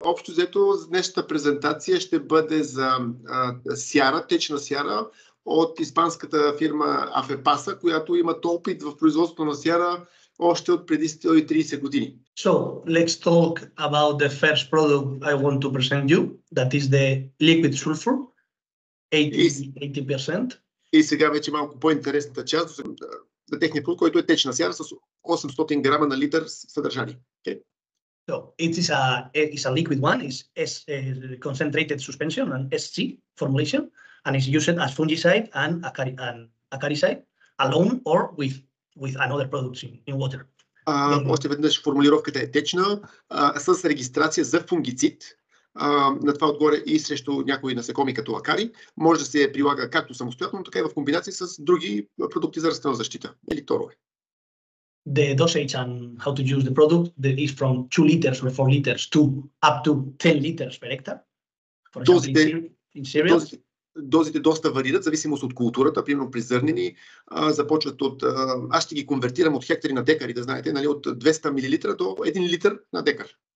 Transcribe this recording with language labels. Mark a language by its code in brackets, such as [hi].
[bg] общо взето днешната презентация ще бъде за сяра, течна сяра от испанската фирма Афепаса, която има опит в производството на сяра още от преди 130 години. [en] So, let's talk about the first product I want to present you, that is the liquid sulfur, 80%. [bg] И сега вече малко по-интересната част на техния продукт, който е течна сяра с 800 грама на литър съдържание. Okay. [en] So, it's a liquid one, it's concentrated suspension and SC formulation, and is used as fungicide and acaricide alone or with another products in water. [bg] Още веднъж формулировката е течна, с регистрация за фунгицид. На това отгоре и срещу някои насекоми като акари. Може да се прилага както самостоятелно, така и в комбинация с други продукти за растителна защита или торове. [en] The dosage and how to use the product is from 2 liters or 4 liters to up to 10 liters per hectare. For example, in cereals. [bg] Дозите доста варират, зависимост от културата. Примерно при зърнени започват от... Аз ще ги конвертирам от хектари на декари, да знаете, нали, от 200 мл до 1 литър на декар.